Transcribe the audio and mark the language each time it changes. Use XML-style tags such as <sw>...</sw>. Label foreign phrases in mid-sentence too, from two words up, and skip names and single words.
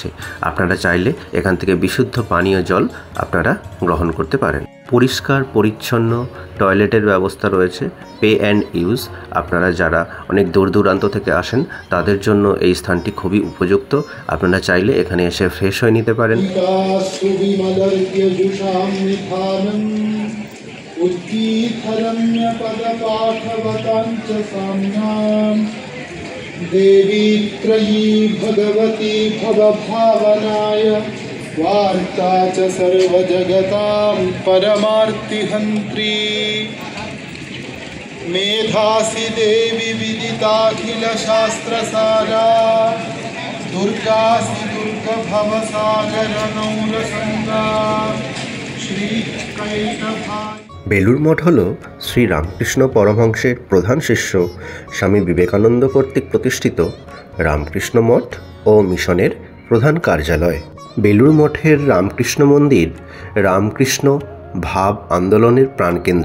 <bn>আপনারা চাইলে এখান থেকে বিশুদ্ধ পানীয় জল আপনারা গ্রহণ করতে পারেন। পরিষ্কার পরিচ্ছন্ন টয়লেটের ব্যবস্থা রয়েছে।</bn> <en>pay and use.</en> <bn>আপনারা যারা অনেক দূর দূরান্ত থেকে আসেন তাদের জন্য এই স্থানটি খুবই উপযুক্ত। আপনারা চাইলে এখানে এসে ফ্রেশ হয়ে নিতে পারেন।</bn> <sa>देवी त्रयी भगवती भवभावनाय वार्ता च सर्वजगतां परमार्तिहन्त्री मेधासि देवी विदिताखिलशास्त्रसारा दुर्गासि दुर्गभवसागरनौलसङ्गा श्रीकैटभा।</sa> <bn>বেলুড় মঠ হল শ্রী রামকৃষ্ণ পরমহংসের প্রধান শিষ্য স্বামী বিবেকানন্দ কর্তৃক প্রতিষ্ঠিত রামকৃষ্ণ মঠ ও মিশনের প্রধান কার্যালয়। বেলুড় মঠের রামকৃষ্ণ মন্দির রামকৃষ্ণ ভাব আন্দোলনের প্রাণকেন্দ্র।</bn>